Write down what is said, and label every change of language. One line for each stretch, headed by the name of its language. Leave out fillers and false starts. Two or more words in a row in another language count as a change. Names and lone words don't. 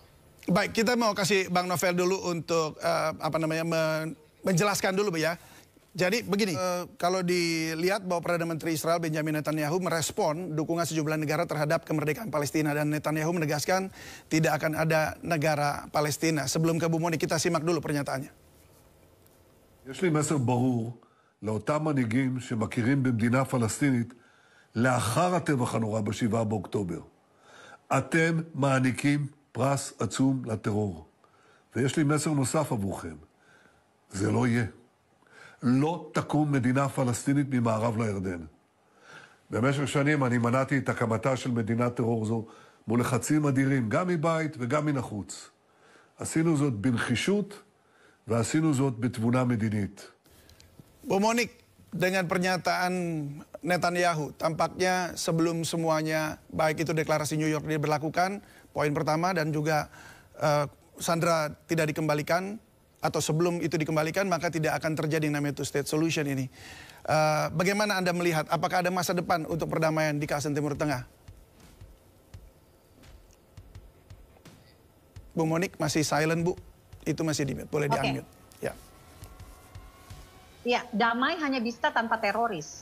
Indonesian: Baik, kita mau kasih Bang Novel dulu untuk menjelaskan dulu Bu ya. Jadi begini, kalau dilihat bahwa Perdana Menteri Israel Benjamin Netanyahu merespon dukungan sejumlah negara terhadap kemerdekaan Palestina, dan Netanyahu menegaskan tidak akan ada negara Palestina. Sebelum ke Bu Monik, kita simak dulu pernyataannya.
Hebrew: יש לי מסר ברור לאותם מנהיגים שמכירים במדינה פלסטינית לאחר הטבח הנורא ב7 באוקטובר. אתם מעניקים פרס עצום לטרור. ויש לי מסר נוסף עבורכם. זה לא יהיה. לא תקום מדינה פלסטינית ממערב לירדן. במשך שנים אני מנעתי את הקמתה של מדינת טרור זו מול לחצים אדירים, גם מבית וגם מן החוץ. עשינו זאת בנחישות, ועשינו זאת בתבונה מדינית.
Indonesian: Bu Monik, dengan pernyataan Netanyahu, tampaknya sebelum semuanya, baik itu deklarasi New York diberlakukan, poin pertama, dan juga Sandra tidak dikembalikan, atau sebelum itu dikembalikan, maka tidak akan terjadi namanya
English: two-state solution
Indonesian: ini. Bagaimana Anda melihat, apakah ada masa depan untuk perdamaian di kawasan Timur Tengah? Bu Monik masih silent, Bu. Itu masih boleh di-unmute. Ya. Ya, damai hanya bisa tanpa teroris.